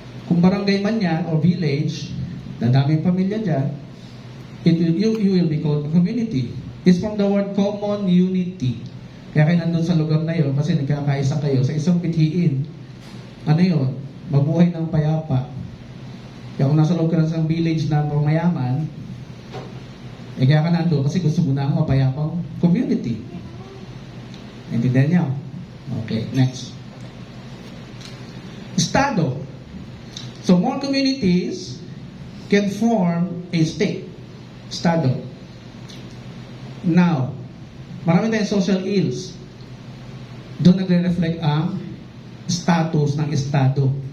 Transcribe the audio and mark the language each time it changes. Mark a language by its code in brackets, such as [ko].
[tl] Kung barangay man yan or village, dadaming pamilya dyan, [en] you will be called a community. It's from the word common unity. [tl] Kaya kayo nandun sa lugar na yun kasi nagkakaisa kayo sa isang pithiin. Ano yun? Mabuhay ng payapa. Kaya kung nasa loob ka ng village na mayaman, kaya ka nandun kasi gusto mo na ang mapayapang community. Naintindihan niyo? Okay, next. Estado. [en] So, more communities can form a state. Estado. [tl] Now, marami tayong social ills. Doon nagre-reflect ang status ng Estado.